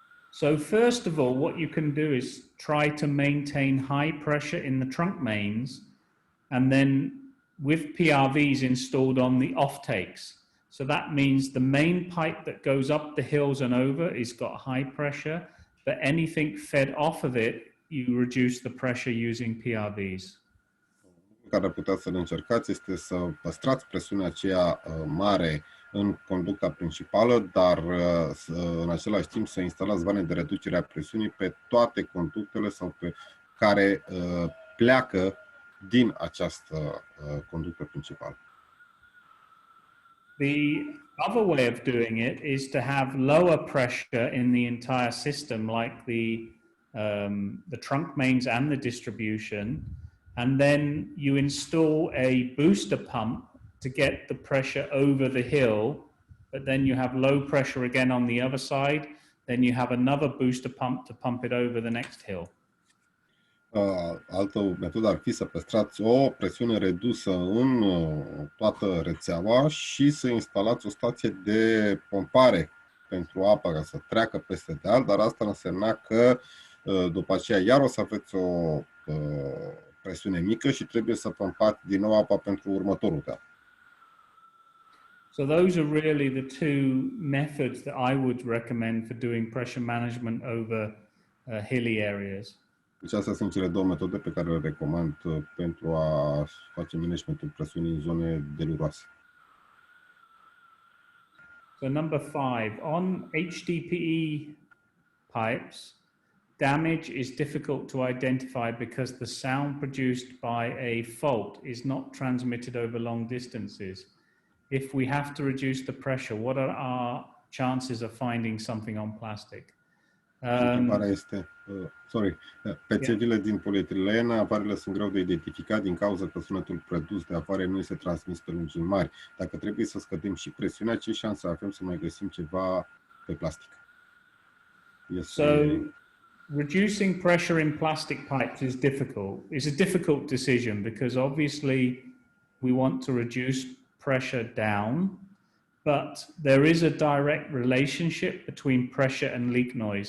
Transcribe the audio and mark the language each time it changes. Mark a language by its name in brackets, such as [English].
[English] So first of all, what you can do is try to maintain high pressure in the trunk mains and then with PRVs installed on the offtakes. So that means the main pipe that goes up the hills and over is got high pressure, but anything fed off of it, you reduce the pressure using PRVs. [Romanian] Care ar putea să-l încercați este să păstrați presiunea aceea mare în conducta principală, dar în același timp să instalați vane de reducere a presiunii pe toate conductele sau pe care pleacă din această conductă principală. [English] The other way of doing it is to have lower pressure in the entire system, like the trunk mains and the distribution, and then you install a booster pump to get the pressure over the hill, but then you have low pressure again on the other side, then you have another booster pump to pump it over the next hill. [Romanian] Altă metodă ar fi să păstrați o presiune redusă în toată rețeaua și să instalați o stație de pompare pentru apă ca să treacă peste deal, dar asta însemna că după aceea iar o să aveți o presiune mică și trebuie să pompați din nou apa pentru următorul deal. [English] So those are really the two methods that I would recommend for doing pressure management over hilly areas. [Romanian] Deci astea sunt cele două metode pe care le recomand pentru a face managementul presiunii în zone deluroase. [English] So number 5, on HDPE pipes, damage is difficult to identify because the sound produced by a fault is not transmitted over long distances. If we have to reduce the pressure, what are our chances of finding something on plastic? [Romanian] Întrebarea este, pe țevile din polietilen, avarele sunt greu de identificat din cauza că sunetul produs de avare nu este transmis pe lungimi mari. Dacă trebuie să scădem și presiunea, ce șanse avem să mai găsim ceva pe plastic? [English] So, reducing pressure in plastic pipes is difficult. It's a difficult decision because obviously we want to reduce pressure down, but there is a direct relationship between pressure and leak noise.